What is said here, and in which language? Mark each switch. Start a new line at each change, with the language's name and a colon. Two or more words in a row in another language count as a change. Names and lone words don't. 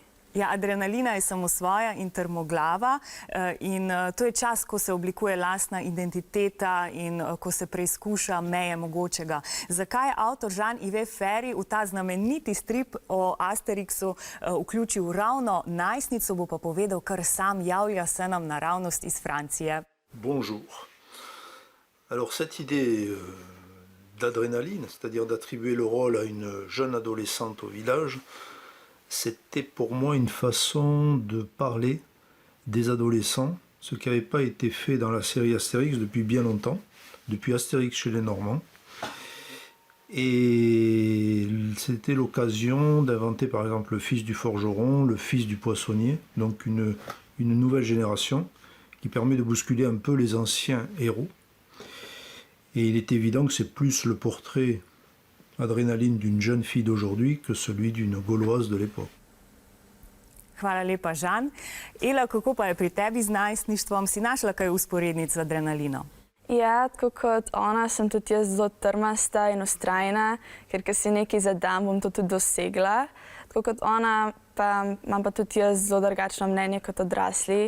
Slovenian: Ja, Adrenalina je samosvoja in trmoglava in to je čas, ko se oblikuje lastna identiteta in ko se preizkuša meje mogočega. Zakaj je avtor Jean-Yves Ferry v ta znameniti strip o Asterixu vključil ravno najstnico, bo pa povedal kar sam, javlja se nam naravnost iz Francije.
French: Bonjour. Alors cette idée d'Adrénaline, c'est-à-dire d'attribuer le rôle à une jeune adolescente au village, c'était pour moi une façon de parler des adolescents, ce qui n'avait pas été fait dans la série Astérix depuis bien longtemps, depuis Astérix chez les Normands. Et c'était l'occasion d'inventer par exemple le fils du forgeron, le fils du poissonnier, donc une nouvelle génération qui permet de bousculer un peu les anciens héros. Et il est évident que c'est plus le portrait Adrénaline d'une jeune fille d'aujourd'hui que celui d'une Gauloise de l'époque.
Slovenian: Hvala lepa, Žan. Ela, kako pa je pri tebi z najstništvom? Si našla kaj usporednic z Adrenalino? Ja, tako kot ona, sem tudi jaz zelo trmasta in vztrajna, ker si nekaj zadam, bom to tudi dosegla. Tako kot ona, pa imam pa tudi jaz zelo drugačno mnenje kot odrasli.